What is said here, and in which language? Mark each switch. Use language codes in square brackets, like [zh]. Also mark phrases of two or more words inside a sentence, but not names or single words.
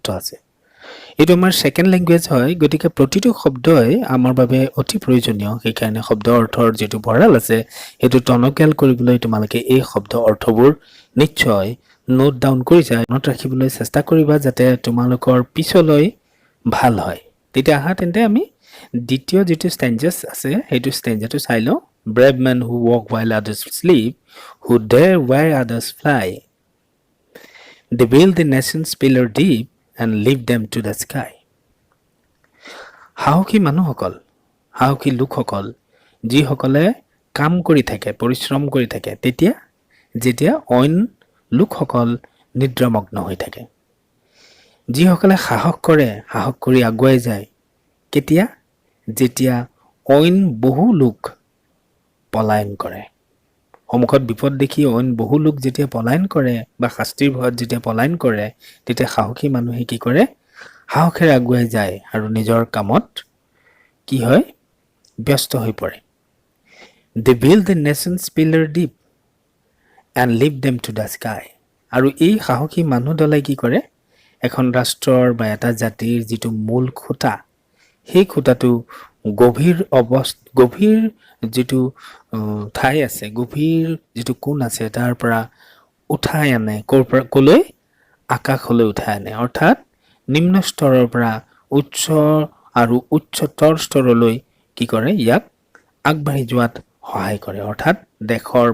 [as] আছে এইটো আমাৰ [en] second language [as] হয় গতিকে প্ৰতিটো শব্দই আমাৰ বাবে অতি প্ৰয়োজনীয় সেইকাৰণে শব্দ অৰ্থৰ যেটো ভঁৰাল আছে হেতু টনকিয়াল কৰিবলৈ তোমালোকে এই শব্দ অৰ্থবোৰ নিশ্চয় [en] note down [as] কৰিছা নোট ৰাখিবলৈ চেষ্টা কৰিবা যাতে তোমালোকৰ পিছলৈ ভাল হয় তেতিয়া আহা তেন্তে আমি দ্বিতীয় যেটো ষ্টেঞ্জাছ আছে হেতু ষ্টেঞ্জাটো চাই লওঁ [en] brave men who walk while others sleep who dare where others fly they build the nation's pillar deep and lift them to the sky [as] সাহসী মানুহসকল সাহসী লোকসকল যিসকলে কাম কৰি থাকে পৰিশ্ৰম কৰি থাকে তেতিয়া যেতিয়া অইন লোকসকল নিদ্ৰামগ্ন হৈ থাকে যিসকলে সাহস কৰি আগুৱাই যায় কেতিয়া যেতিয়া অইন বহু লোক পলায়ন কৰে সন্মুখত বিপদ দেখি অইন বহু লোক যেতিয়া পলায়ন কৰে বা শাস্তিৰ ভয়ত যেতিয়া পলায়ন কৰে তেতিয়া সাহসী মানুহে কি কৰে সাহসেৰে আগুৱাই যায় আৰু নিজৰ কামত কি হয় ব্যস্ত হৈ পৰে [en] they build the nation's pillar deep and lift them to the sky [as] আৰু এই সাহসী মানুহ দলে কি কৰে এখন ৰাষ্ট্ৰৰ বা এটা জাতিৰ যেটো মূল খুঁটা সেই খুঁটাটো গভীৰ যেটো ঠাই আছে গভীৰ যেটো কোণ আছে তাৰ পৰা উঠাই আনে কলৈ আকাশলৈ উঠাই আনে অৰ্থাৎ নিম্ন স্তৰৰ পৰা উচ্চ আৰু উচ্চতৰ স্তৰলৈ কি কৰে ইয়াক আগবাঢ়ি যোৱাত সহায় কৰে অৰ্থাৎ দেশৰ